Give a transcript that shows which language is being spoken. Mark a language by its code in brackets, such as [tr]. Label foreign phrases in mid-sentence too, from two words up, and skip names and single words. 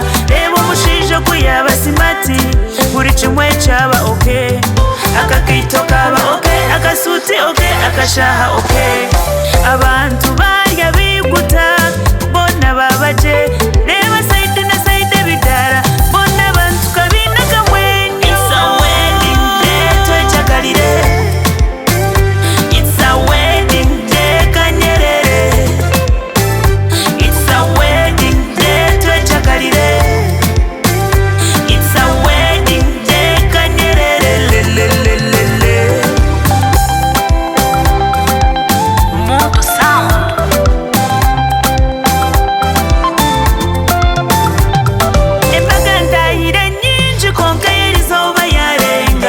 [nyn] Reba omushaija okuyaba simati buri kimwe kyaba okay. Akakaito kaba okay, akasuti okay, akashaha okay. Abantu barya biguta bona babaje. Reba side na side bidara bona abantu kabina kamwe. [en] It's a wedding day twechakalire. It's a wedding day kanyerere. It's a wedding day twechakalire. It's a wedding day kanyerere. Lelelelele. Moto sound. [nyn] Embaga ntahire nyingi konka yerizoba yarenga.